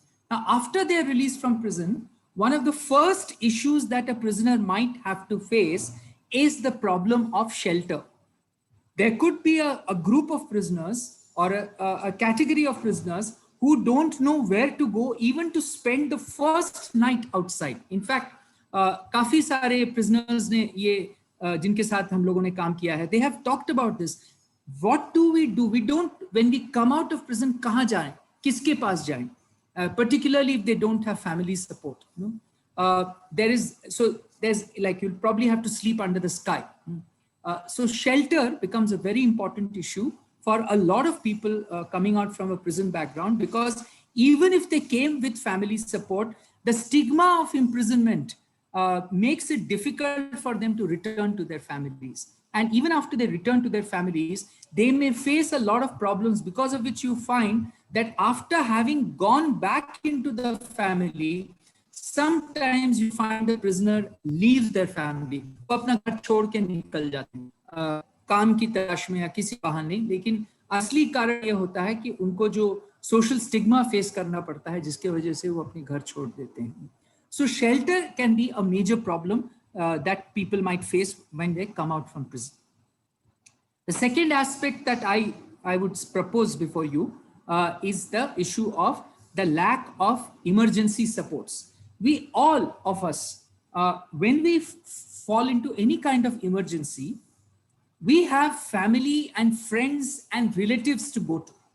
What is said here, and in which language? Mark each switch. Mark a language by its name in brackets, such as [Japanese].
[English] Now, after they are released from prison, one of the first issues that a prisoner might have to face is the problem of shelter. There could be a group of prisoners or a category of prisoners who don't know where to go even to spend the first night outside. In fact, [Hindi] काफी सारे prisoners ने ये जिनके साथ हम लोगों ने काम किया है, [English] they have talked about this. What do? We don't, when we come out of prison, [Hindi] कहाँ जाएं? किसके पास जाएं? [English] Particularly if they don't have family support. You know? There's like, you'll probably have to sleep under the sky. So shelter becomes a very important issue for a lot of people coming out from a prison background, because even if they came with family support, the stigma of imprisonment makes it difficult for them to return to their families. And even after they return to their families, they may face a lot of problems, because of which you find that after having gone back into the family, sometimes you find the prisoner leaves their family. [Hindi] वो अपना घर छोड़ के निकल जाते हैं काम की तलाश में या किसी बहाने, लेकिन असली कारण ये होता है कि उनको जो सोशल स्टिग्मा फेस करना पड़ता है, जिसके वजह से वो अपने घर छोड़ देते हैं. [English] So shelter can be a major problem that people might face when they come out from prison. The second aspect that I would propose before you is the issue of the lack of emergency supports. We all of us, when we fall into any kind of emergency, we have family and friends and relatives to go to.